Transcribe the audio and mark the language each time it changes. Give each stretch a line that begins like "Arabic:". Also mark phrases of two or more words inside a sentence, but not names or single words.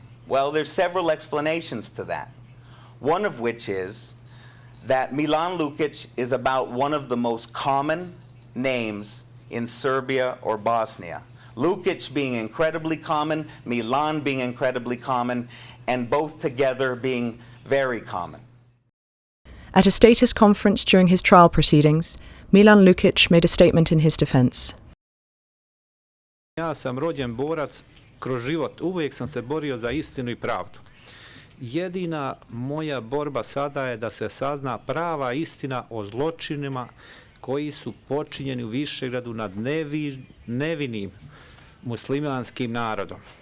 English: Well, there's several explanations to that. One of which is that Milan Lukic is about one of the most common names in Serbia or Bosnia. Lukic being incredibly common, Milan being incredibly common, and both together being very common. At a status conference during his trial proceedings, Milan Lukic made a statement in his defence.
Serbian: Ja sam rođen borac, kroz život uvijek sam se borio za istinu i pravdu. Jedina moja borba sada je da se sazna prava istina o zločinima koji su počinjeni u Višegradu nad nevinim muslimanskim narodom.